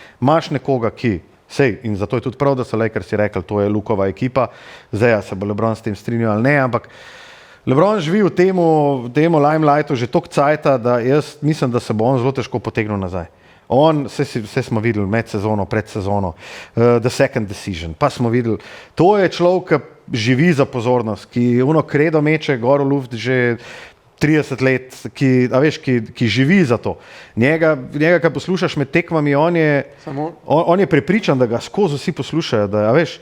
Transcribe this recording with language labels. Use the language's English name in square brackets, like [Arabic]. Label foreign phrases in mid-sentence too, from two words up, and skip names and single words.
[Slovenian] Imaš nekoga, ki, sej, in zato je tudi prav, da so Lakersi rekli, to je Lukova ekipa, zdaj se bo LeBron s tem strinjal ali ne, ampak LeBron živi v temu limelightu že toliko cajta, da jaz mislim, da se bo on zelo težko potegnil nazaj. On, vse smo videli med sezono, pred sezono, [English] the second decision, [Slovenian] pa smo videli, to je človek, ki živi za pozornost, ki ono kredo meče gor v luft že 30 let, ki živi za to. Njega, ki poslušaš med tekmami, on je prepričan, da ga skozi vsi poslušajo. Da, veš,